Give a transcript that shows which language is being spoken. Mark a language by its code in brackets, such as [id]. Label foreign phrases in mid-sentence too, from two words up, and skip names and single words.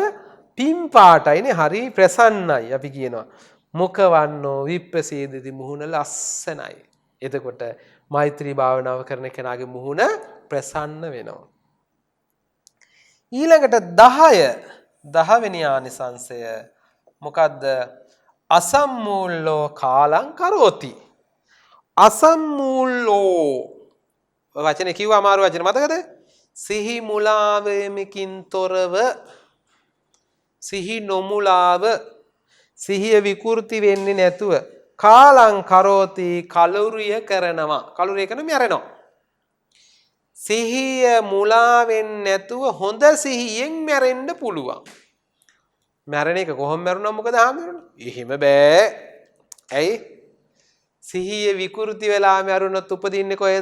[si] පිම් පාටයිනේ හරි ප්‍රසන්නයි අපි කියනවා. [pi] මුකවන්නෝ විප්පසීදති [si] මුහුණ ලස්සනයි. එතකොට මෛත්‍රී භාවනාව කරන කෙනාගේ මුහුණ ප්‍රසන්න වෙනවා. ඊළඟට 10 වෙනි ආනිසංසය මොකද්ද? [pi] අසම්මූලෝ කාලං කරෝති. [si] අසම්මූලෝ වචනේ කිව්වා අමාරු වචන මතකද? සිහි මුලාවෙමින් තොරව සිහි නොමුලාව සිහිය විකෘති වෙන්නේ නැතුව [pi] කාලං කරෝති [si] කලුරිය කරනවා. කලුරිය කරන මැරෙනවා. සිහිය මුලා වෙන්නේ නැතුව හොඳ සිහියෙන් මැරෙන්න පුළුවන්. මැරෙන එක කොහොම මැරුණා මොකද ආමරුනේ? එහෙම බෑ. ඇයි? සිහිය විකෘති වෙලා මැරුණොත් උපදින්නේ කොහෙද?